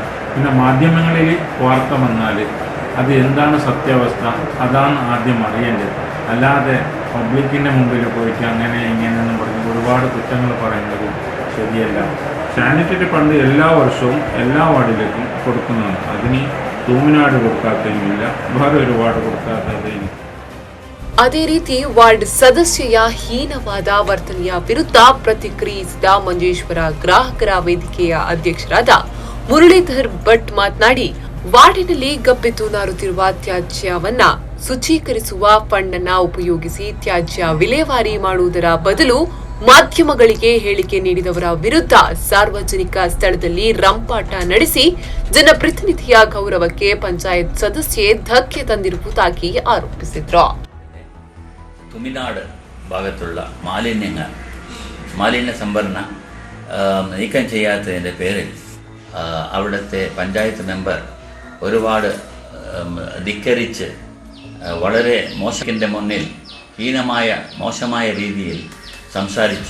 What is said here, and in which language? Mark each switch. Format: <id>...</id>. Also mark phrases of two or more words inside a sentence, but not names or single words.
<ml>പിന്നെ മാധ്യമങ്ങളിൽ വാർത്ത വന്നാൽ അത് എന്താണ് സത്യാവസ്ഥ അതാണ് ആദ്യം അറിയേണ്ടത്. അല്ലാതെ പബ്ലിക്കിൻ്റെ മുമ്പിൽ പോയിട്ട് അങ്ങനെ ഇങ്ങനെയെന്നും പറഞ്ഞ് ഒരുപാട് കുറ്റങ്ങൾ പറയുന്നത് ശരിയല്ല. സാനിറ്ററി ഫണ്ട് എല്ലാ വർഷവും എല്ലാ വാർഡിലേക്കും കൊടുക്കുന്നതാണ്. അതിന് തൂമിനാട് കൊടുക്കാത്തതില്ല, വേറെ ഒരു വാർഡ് കൊടുക്കാത്തതിന്.</ml> <kn>ಅದೇ ರೀತಿ ವಾರ್ಡ್ ಸದಸ್ಯೆಯ ಹೀನವಾದ ವರ್ತನೆಯ ವಿರುದ್ಧ ಪ್ರತಿಕ್ರಿಯಿಸಿದ ಮಂಜೇಶ್ವರ ಗ್ರಾಹಕರ ವೇದಿಕೆಯ ಅಧ್ಯಕ್ಷರಾದ ಮುರಳೀಧರ್ ಭಟ್ ಮಾತನಾಡಿ, ವಾರ್ಡಿನಲ್ಲಿ ಗಬ್ಬೆದ್ದು ನಾರುತ್ತಿರುವ ತ್ಯಾಜ್ಯವನ್ನ ಶುಚೀಕರಿಸುವ ಫಂಡ್ ಅನ್ನ ಉಪಯೋಗಿಸಿ ತ್ಯಾಜ್ಯ ವಿಲೇವಾರಿ ಮಾಡುವುದರ ಬದಲು ಮಾಧ್ಯಮಗಳಿಗೆ ಹೇಳಿಕೆ ನೀಡಿದವರ ವಿರುದ್ಧ ಸಾರ್ವಜನಿಕ ಸ್ಥಳದಲ್ಲಿ ರಂಪಾಟ ನಡೆಸಿ ಜನಪ್ರತಿನಿಧಿಯ ಗೌರವಕ್ಕೆ ಪಂಚಾಯತ್ ಸದಸ್ಯೆ ಧಕ್ಕೆ ತಂದಿರುವುದಾಗಿ ಆರೋಪಿಸಿದ್ರು.</kn> <ml>തുമിനാട് ഭാഗത്തുള്ള മാലിന്യ സംഭരണ നീക്കം ചെയ്യാത്തതിൻ്റെ പേരിൽ അവിടുത്തെ പഞ്ചായത്ത് മെമ്പർ ഒരുപാട് ധിക്കരിച്ച് വളരെ മോശത്തിൻ്റെ മുന്നിൽ മോശമായ രീതിയിൽ സംസാരിച്ചു.</ml>